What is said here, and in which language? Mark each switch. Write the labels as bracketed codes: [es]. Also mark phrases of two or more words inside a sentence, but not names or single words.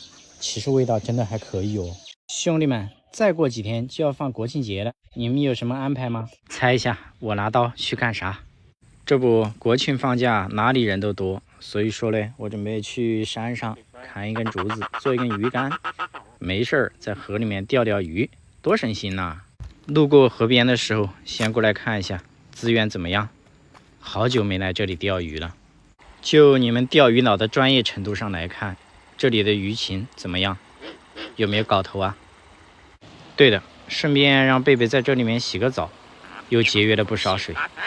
[zh] 其實味道真的還可以哦。兄弟們，再過幾天就要放國慶節了，你們有什麼安排嗎？猜一下，我拿刀去幹啥？這不，國慶放假哪裡人都多，所以說嘞，我準備去山上砍一根竹子做一根魚竿，沒事在河裡面釣釣魚，多省心吶。路過河邊的時候，先過來看一下資源怎麼樣。好久沒來這裡釣魚了，就你們釣魚佬的專業程度上來看，這裡的魚情怎麼樣？有沒有搞頭啊？對的，順便讓貝貝在這裡面洗個澡，又節約了不少水。